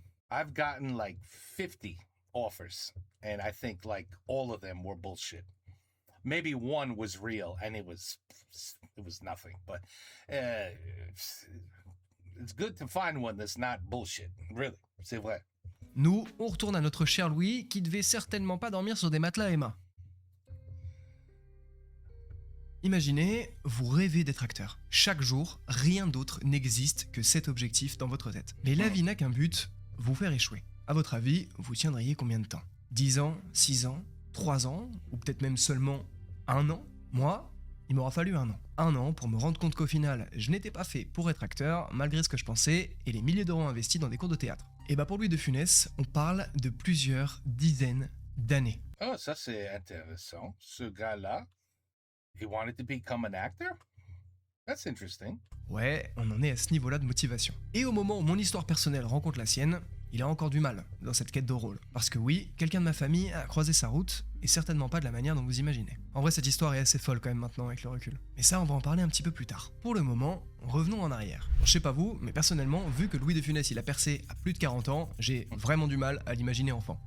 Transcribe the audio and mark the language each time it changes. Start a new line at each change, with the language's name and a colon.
English: I've gotten like 50 offers, and I think like all of them were bullshit. Maybe one was real, and it was nothing. But it's good to find one that's not bullshit.
French: Really, c'est vrai. nous, on retourne à notre cher Louis qui devait certainement pas dormir sur des matelas Emma. Imaginez, vous rêvez d'être acteur. Chaque jour, rien d'autre n'existe que cet objectif dans votre tête. Mais la vie n'a qu'un but, vous faire échouer. À votre avis, vous tiendriez combien de temps? 10 ans, 6 ans, 3 ans, ou peut-être même seulement 1 an? Moi, il m'aura fallu 1 an. 1 an pour me rendre compte qu'au final, je n'étais pas fait pour être acteur, malgré ce que je pensais, et les milliers d'euros investis dans des cours de théâtre. Et bah pour Louis de Funès, on parle de plusieurs dizaines d'années. Oh, ça c'est intéressant.
English: Ce gars-là, he wanted to become an actor? That's interesting.
French: Ouais, on en est à ce niveau-là de motivation. Et au moment où mon histoire personnelle rencontre la sienne, il a encore du mal dans cette quête de rôle. Parce que oui, quelqu'un de ma famille a croisé sa route, et certainement pas de la manière dont vous imaginez. En vrai, cette histoire est assez folle quand même maintenant avec le recul. Mais ça, on va en parler un petit peu plus tard. Pour le moment, revenons en arrière. Bon, je sais pas vous, mais personnellement, vu que Louis de Funès il a percé à plus de 40 ans, j'ai vraiment du mal à l'imaginer enfant.